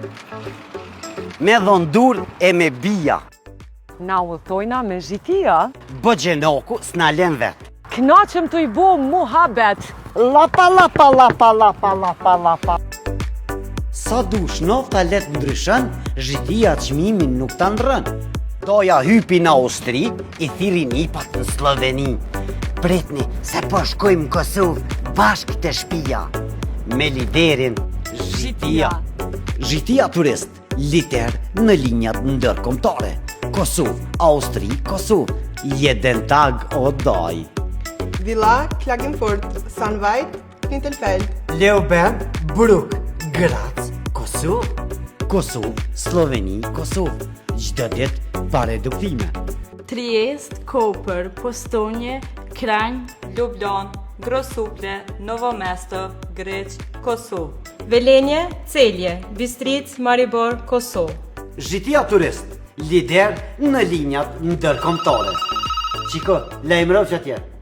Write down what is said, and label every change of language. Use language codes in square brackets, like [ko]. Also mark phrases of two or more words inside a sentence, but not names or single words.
[sq] Me dhondur e me bia. Na udhtojna me zhitia. Bëgjenoku s'na len vet. Knaqem të i bo muhabet. Lapa, lapa, lapa, lapa, lapa, lapa. Sa dush nofta let ndryshën, zhitia çmimin nuk ta ndrën. Doja hypi në Austri, i thiri nipat në Sloveni. Pritni se po shkojmë në Kosovë bashkë të shtëpia. Me liderin Zhitia. Zhitia turist, lider në linjat ndërkombëtare. Kosovë, Austri, Kosovë, jeden tag o daj. Villa, Klagenfurt, Sandveit, Klintelfeld. Leoben, Bruk, Graz, Kosovë. Kosovë, Sloveni, Kosovë. Çdo ditë pa reduktime. Triest, Koper, Postonje, Kranj, Ljubljan, Grosuplje, Novo Mesto, Greç, Kosovë. Velenje, Celje, Bistric, Maribor, Kosovë. Zhitia turist, lider në linjat ndërkombëtare. Qiko, lajmëro që atje.